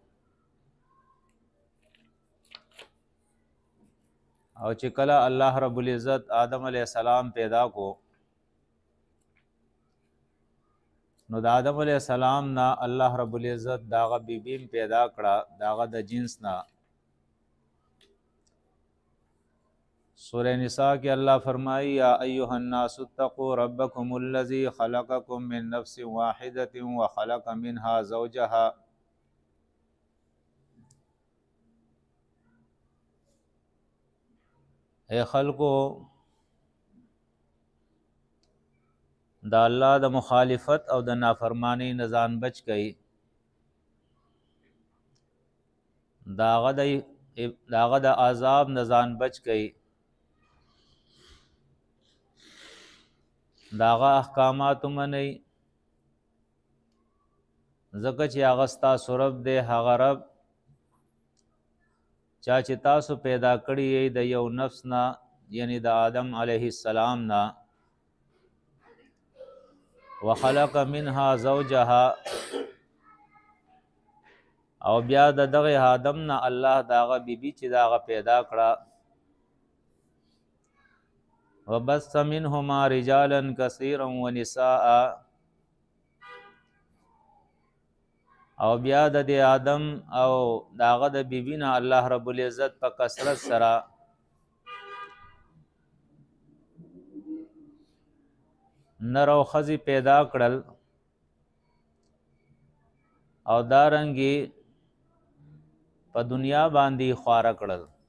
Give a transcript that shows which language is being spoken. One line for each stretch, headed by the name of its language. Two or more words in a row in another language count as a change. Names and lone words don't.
Pashto: او چې کله الله رب العزت آدم علیہ السلام پیدا کو نو د آدم علیہ السلام نا الله رب العزت داغه بیبیم پیدا کړه داغه د جنس نا. سورہ نساء کی اللہ فرمائی
Arabic: یا ایها الناس اتقوا ربکم الذی خلقکم من نفس واحدة وخلق منها زوجها.
Pashto: اے خلقو دا الله د مخالفت او د نافرمانی نزان بچ گئی. داغه د عذاب نزان بچ گئی. داغه احکامات منی زکه چې هغه ستاسو رب دی. هغه رب چا چې تاسو پیدا کړی د یو نفس نه یعنی د آدم علیه السلام نه
Arabic: وخلق منها زوجها
Pashto: او بیا د دغه آدم نه الله داغه بیبي چې داغه پیدا کړه
Arabic: وبث منهما رجالا كثيرا ونساء
Pashto: او بیا د آدم او داغه د بیبي نه الله رب العزت په کثرت سره نر او خزی پیدا کړل او دارنګي په دنیا باندې خواره کړل.